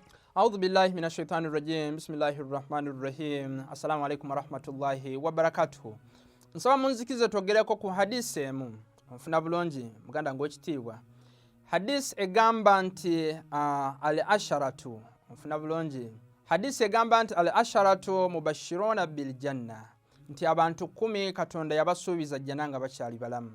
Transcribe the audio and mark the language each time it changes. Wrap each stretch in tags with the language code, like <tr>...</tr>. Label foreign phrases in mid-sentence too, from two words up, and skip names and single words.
<ar>أعوذ بالله من الشيطان الرجيم بسم الله الرحمن الرحيم السلام عليكم ورحمة الله وبركاته.</ar> <lg>Nsaba munzikize twogereko ku hadisi emu nfuna bulungi muganda ng'ekitiibwa. Hadisi egamba nti al-asharatu nfuna bulungi. Hadisi egamba nti</lg> <ar>العشرة المبشرون بالجنة,</ar> <lg>nti abantu 10 Katonda yabasuubiza janah nga bakyali balamu.</lg>